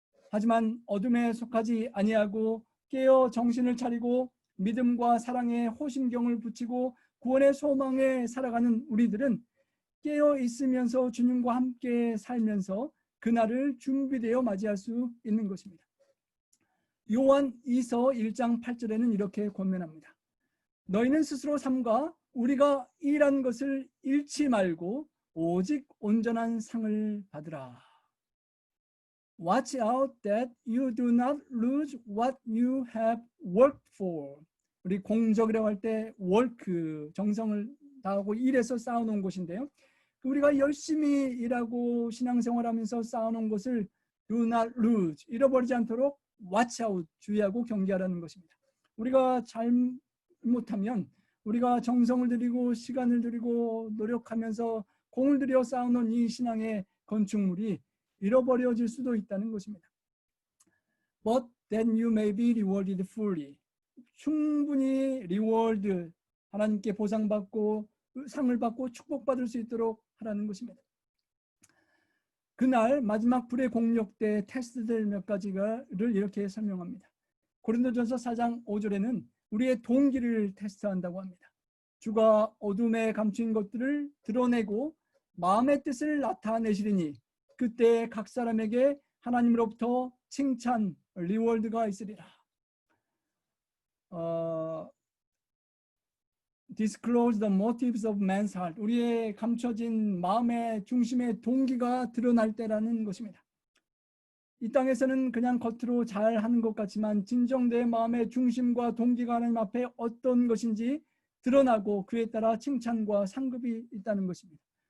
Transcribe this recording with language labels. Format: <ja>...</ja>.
<ko>하지만 어둠에 속하지 아니하고 깨어 정신을 차리고 믿음과 사랑에 호심경을 붙이고 구원의 소망에 살아가는 우리들은 깨어 있으면서 주님과 함께 살면서 그날을 준비되어 맞이할 수 있는 것입니다. 요한 2서 1장 8절에는 이렇게 권면합니다. 너희는 스스로 삼가 우리가 일한 것을 잃지 말고 오직 온전한 상을 받으라.</ko> <en>Watch out that you do not lose what you have worked for.</en> <ko>우리 공적이라고 할 때 work, 정성을 다하고 일해서 쌓아놓은 것인데요. 우리가 열심히 일하고 신앙생활하면서 쌓아놓은 것을</ko> <en>do not lose,</en> <ko>잃어버리지 않도록</ko> <en>watch out,</en> <ko>주의하고 경계하라는 것입니다. 우리가 잘못하면 우리가 정성을 들이고 시간을 들이고 노력하면서 공을 들여 쌓아놓은 이 신앙의 건축물이 잃어버려질 수도 있다는 것입니다.</ko> <en>But then you may be rewarded fully.</en> <ko>충분히 reward, 하나님께 보상받고 상을 받고 축복받을 수 있도록 하라는 것입니다. 그날 마지막 불의 공력 때 테스트될 몇 가지를 이렇게 설명합니다. 고린도전서 4장 5절에는 우리의 동기를 테스트한다고 합니다. 주가 어둠에 감춘 것들을 드러내고 마음의 뜻을 나타내시리니 그때 각 사람에게 하나님으로부터 칭찬, 리워드가 있으리라.</ko> <en>Disclose the motives of man's heart.</en> <ko>우리의 감춰진 마음의 중심의 동기가 드러날 때라는 것입니다. 이 땅에서는 그냥 겉으로 잘하는 것 같지만 진정 내 마음의 중심과 동기가 하나님 앞에 어떤 것인지 드러나고 그에 따라 칭찬과 상급이 있다는 것입니다.</ko>